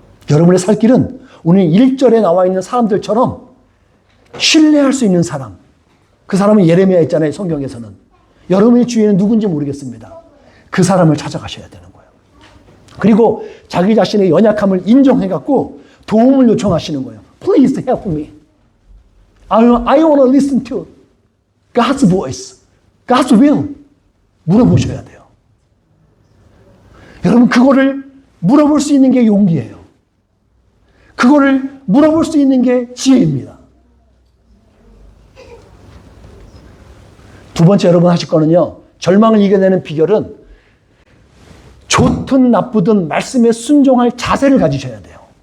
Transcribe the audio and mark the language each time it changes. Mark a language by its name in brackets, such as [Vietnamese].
[Korean] 여러분의 살 길은 오늘 1절에 나와 있는 사람들처럼 신뢰할 수 있는 사람. 그 사람은 예레미야 있잖아요, 성경에서는. 여러분의 주위에는 누군지 모르겠습니다. 그 사람을 찾아가셔야 되는 거예요. 그리고 자기 자신의 연약함을 인정해갖고 도움을 요청하시는 거예요. [English] Please help me. I want to listen to God's voice, God's will. [Korean] 물어보셔야 돼요. 여러분, 그거를 물어볼 수 있는 게 용기예요. 그거를 물어볼 수 있는 게 지혜입니다. 두 번째 여러분 하실 거는요, 절망을 이겨내는 비결은 좋든 나쁘든 말씀에 순종할 자세를 가지셔야 돼요.